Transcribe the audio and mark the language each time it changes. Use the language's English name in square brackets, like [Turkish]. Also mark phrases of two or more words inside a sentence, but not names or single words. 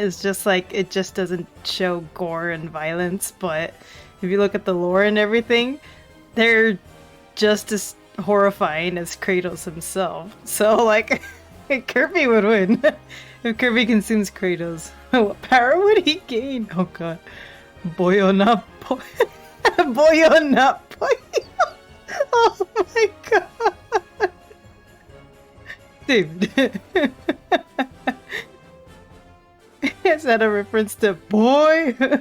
[English] It's just like it just doesn't show gore and violence, but if you look at the lore and everything, they're just as horrifying as Kratos himself. So, like, Kirby would win. If Kirby consumes Kratos, what power would he gain? Oh god. Boyo na boy. Boyo na boyo. Oh my god. Dude. Is that a reference to boy?